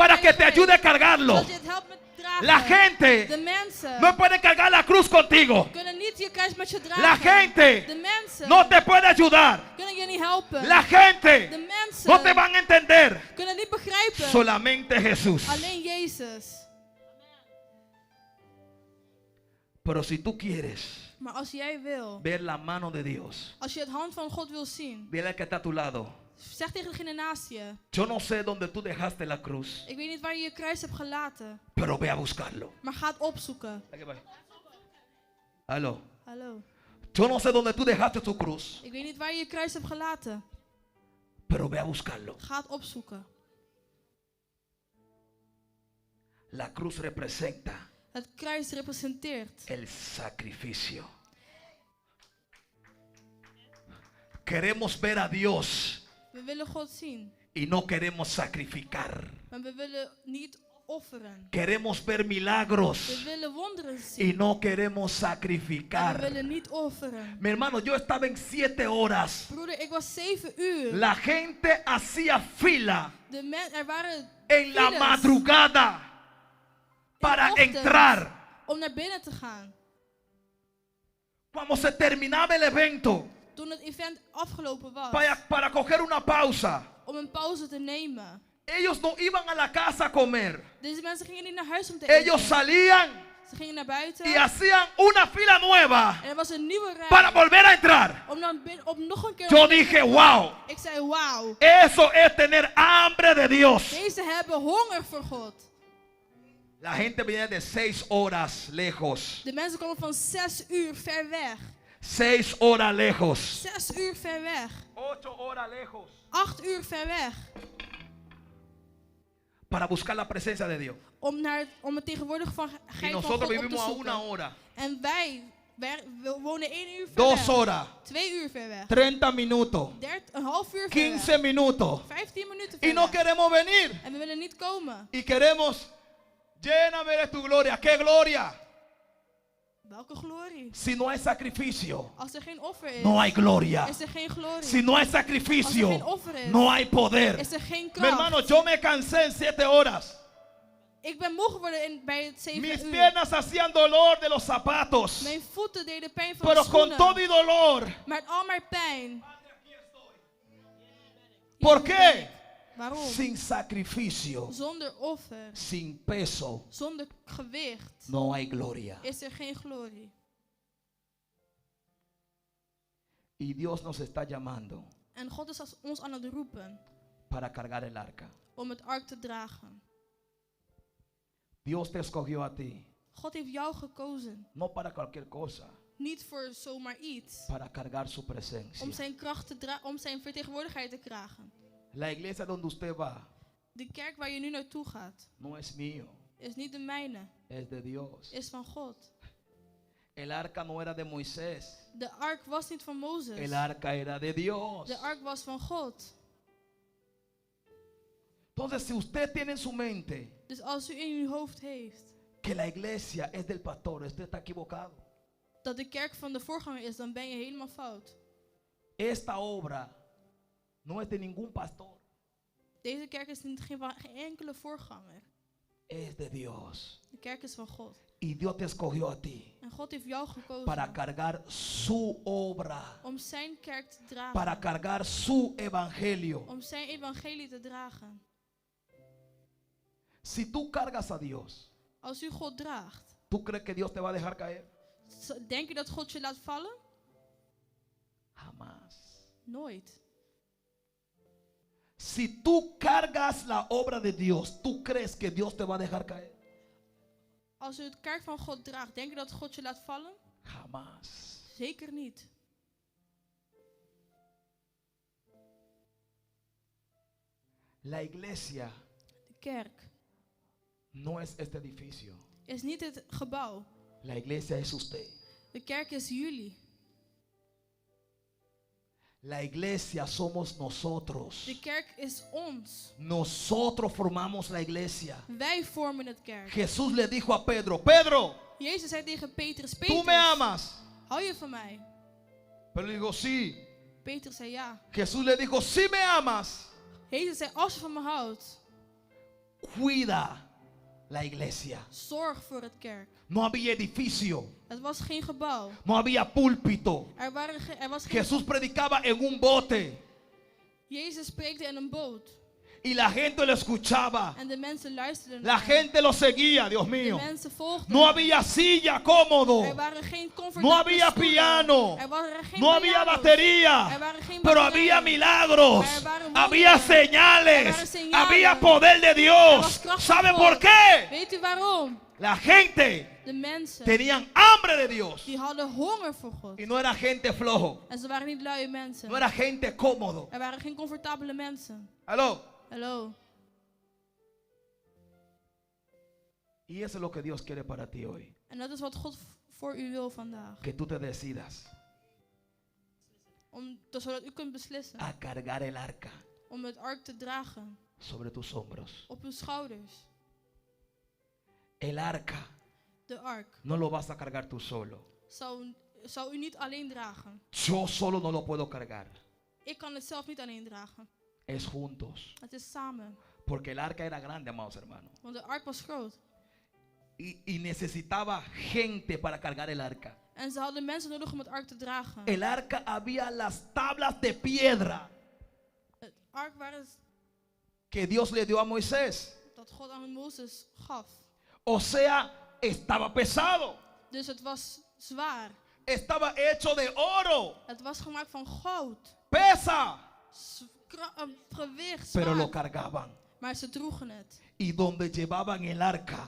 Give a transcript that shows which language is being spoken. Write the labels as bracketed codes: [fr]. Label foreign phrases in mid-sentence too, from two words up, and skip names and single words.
[es] para de que te [nl] Heilige [es] ayude a [nl] Geest, [es] cargarlo. [nl] zodat je het helpt met dragen. [es] La gente [nl] De mensen [es] no puede cargar la cruz contigo. [nl] kunnen niet je kruis met je dragen. [es] La gente [nl] De mensen [es] no te puede ayudar. [nl] kunnen je niet helpen. [es] La gente [nl] De mensen [es] no te van a entender. [nl] kunnen niet begrijpen. [es] Solamente Jesús. [nl] Alleen Jezus. [es] Pero si tú quieres [nl] Maar als jij wil, [es] ver la mano de Dios, [nl] als je het hand van God wil zien, [es] dile al que está a tu lado. [nl] zeg tegen degene naast je. [es] Yo no sé dónde tú dejaste la cruz, [nl] Ik weet niet waar je je kruis hebt gelaten, [es] pero ve a buscarlo. [nl] maar ga het opzoeken. [es] Aló. [nl] Hallo. [es] Yo no sé dónde tú dejaste tu cruz, [nl] Ik weet niet waar je je kruis hebt gelaten. [es] pero ve a buscarlo. [nl] Ga het opzoeken. [es] La cruz representa [nl] Het kruis representeert [es] el sacrificio. Queremos ver a Dios [nl] we willen God zien, [es] y no queremos sacrificar. [nl] maar we willen niet offeren. [es] Queremos ver milagros [nl] We willen wonderen [es] y [nl] zien, [es] no queremos [nl] maar we [es] sacrificar. [nl] willen niet offeren. [es] Mi hermano, yo estaba en 7 horas. [nl] Broeder, ik was 7 uur. [es] La gente hacía fila [nl] Er waren [es] en la [nl] files [es] madrugada para [nl] in de ochtend [es] entrar. [nl] om naar binnen te gaan. [es] Cuando se terminaba el evento, [nl] Toen het event afgelopen was, [es] para coger una pausa, [nl] om een pauze te nemen. [es] ellos no iban a la casa a comer. [nl] Deze mensen gingen niet naar huis om te [es] Ellos [nl] eten. [es] salían [nl] Ze gingen naar buiten [es] y hacían una fila nueva [nl] en er was een nieuwe rij [es] para volver a entrar. [nl] om nog een keer [es] Yo [nl] op te [es] dije, [nl] komen. [es] wow, [nl] Ik zei, wauw. [es] eso es tener hambre de Dios. [nl] Deze hebben honger voor God. [es] La gente viene de 6 horas lejos. [nl] De mensen komen van 6 uur ver weg. [es] 6 horas lejos. [nl] 6 uur ver weg. [es] 8 horas lejos. [nl] 8 uur ver weg. [es] Para buscar la presencia de Dios. [nl] Om het tegenwoordig van [es] Y [nl] van [es] nosotros [nl] God op te [es] vivimos a [nl] zoeken. [es] 1 hora. [nl] En wij we wonen 1 uur ver [es] 2 [nl] weg. [es] horas. [nl] 2 uur ver weg. [es] 30 minutos. [nl] Een half uur ver [es] 15 [nl] weg. [es] minutos. [nl] 15 minuten ver [es] Y no [nl] weg. [es] queremos venir. [nl] En we willen niet komen. [es] Y queremos, lléname de tu gloria. ¿Qué gloria? [nl] Welke glorie? [es] Si no hay sacrificio, [nl] Als er geen offer is, [es] no hay gloria. [nl] is er geen glorie. [es] Si no hay [nl] Als er [es] sacrificio, [nl] geen offer is, [es] no hay poder. [nl] is er geen [es] Mi [nl] kracht. [es] hermano, yo me cansé en 7 horas. [nl] Ik ben moe geworden bij het 7 [es] Mis [nl] uur. [es] piernas hacían dolor de los zapatos. [nl] Mijn voeten deden pijn van [es] Pero [nl] de [es] con [nl] schoenen. [es] todo y dolor. [nl] Met al mijn pijn. [es] ¿Por qué? [nl] Waarom? [es] Sin sacrificio, [nl] Zonder offer, [es] sin peso, [nl] zonder gewicht, [es] no hay gloria. [nl] is er geen glorie. [es] Y Dios nos está llamando [nl] En God is ons aan het roepen [es] para cargar el arca. [nl] om het ark te dragen. [es] Dios te escogió a ti, [nl] God heeft jou gekozen. [es] no para cualquier cosa, [nl] Niet voor zomaar iets. [es] para cargar su presencia. [nl] Om zijn kracht te dragen, om zijn vertegenwoordigheid te dragen. [es] La iglesia donde usted va [nl] De kerk waar je nu naartoe gaat, [es] no es mío, [nl] is niet de mijne, [es] es de Dios. [nl] is van God. [es] El arca no era de Moisés. [nl] De ark was niet van Mozes. [es] El arca era de Dios. [nl] De ark was van God. [es] Entonces, si usted tiene en su mente [nl] Dus als u in uw hoofd heeft [es] que la iglesia es del pastor, usted está equivocado. [nl] dat de kerk van de voorganger is, dan ben je helemaal fout. [es] Esta obra no es de ningún pastor, [nl] Deze kerk is niet geen enkele voorganger. [es] es de Dios. [nl] De kerk is van God. [es] Y Dios te escogió a ti [nl] En God heeft jou gekozen [es] para cargar su obra, [nl] om zijn kerk te dragen. [es] para cargar su evangelio. [nl] Om zijn evangelie te dragen. [es] Si tú cargas a Dios, [nl] Als u God draagt, [es] ¿tú crees que Dios te va a dejar caer? [nl] denk je dat God je laat vallen? [es] Jamás. [nl] Nooit. [es] Si tú cargas la obra de Dios, ¿tú crees que Dios te va a dejar caer? [nl] Als u het kerk van God draagt, denk je dat God je laat vallen? [es] Jamás. [nl] Zeker niet. [es] La iglesia [nl] De kerk [es] no es este edificio. [nl] is niet het gebouw. [es] La iglesia es usted. [nl] De kerk is jullie. [es] La iglesia somos nosotros. [nl] De kerk is ons. [es] Nosotros formamos la iglesia. [nl] Wij vormen het kerk. [es] Jesús le dijo a Pedro, Pedro, [nl] Jezus zei tegen Petrus, [es] tú me amas. [nl] hou je van mij? [es] Pedro le dijo, sí. [nl] Petrus zei ja. [es] Jesús le dijo, sí me amas. [nl] Jezus zei, als je van me houdt, [es] Cuida la iglesia. [nl] zorg voor het kerk. [es] No había edificio. [nl] Het was geen gebouw. [es] No había púlpito. [nl] Er was geen... [es] Jesús predicaba en un bote. [nl] Jezus spreekte in een boot. [es] Y la gente lo escuchaba. [nl] En de mensen luisterden [es] La [nl] naar hem. [es] gente lo seguía, Dios [nl] De [es] mío. [nl] mensen volgden [es] No [nl] hem. [es] había silla cómodo. [nl] Er waren geen comfortabele [es] No había [nl] stoelen. [es] piano. [nl] Er waren geen [es] No había [nl] piano's. [es] batería. [nl] Er waren geen [es] Pero [nl] batterijen. [es] había milagros. [nl] Er waren [es] Había [nl] wonderen. Er [es] señales. [nl] waren señales. [es] Había poder de [nl] Er [es] Dios. [nl] was kracht [es] ¿Sabe [nl] van [es] por [nl] God. [es] qué? [nl] Weet u waarom? [es] La gente [nl] De mensen [es] tenían hambre de Dios. [nl] die hadden honger voor God. [es] Y no era gente flojo. [nl] En ze waren niet luie mensen. [es] No era gente cómodo. [nl] Er waren geen comfortabele mensen. [es] Aló. [nl] Hallo. [es] Y eso es lo que Dios quiere para ti hoy. [nl] En dat is wat God voor u wil vandaag. [es] Que tú te decidas [nl] Zodat u kunt beslissen [es] a cargar el arca [nl] om het ark te dragen [es] sobre tus hombros. [nl] op uw schouders. [es] El arca [nl] De ark [es] no lo vas a cargar tú solo. [nl] zou u niet alleen dragen. [es] Yo solo no lo puedo cargar. [nl] Ik kan het zelf niet alleen dragen. [es] Es juntos. [nl] Het is samen. [es] Porque el arca era grande, amados hermanos. [nl] Want de ark was groot. [es] Y necesitaba gente para cargar el arca. [nl] En ze hadden mensen nodig om het ark te dragen. [es] El arca había las tablas de piedra [nl] Het ark waren [es] que Dios le dio a Moisés. [nl] dat God aan Mozes gaf. [es] O sea, estaba pesado. [nl] Dus het was zwaar. [es] Estaba hecho de oro. [nl] Het was gemaakt van goud. [es] Pesa. [nl] Gewicht, [es] Pero lo [nl] zwaar. [es] cargaban. [nl] Maar ze droegen het. [es] Y donde llevaban el arca,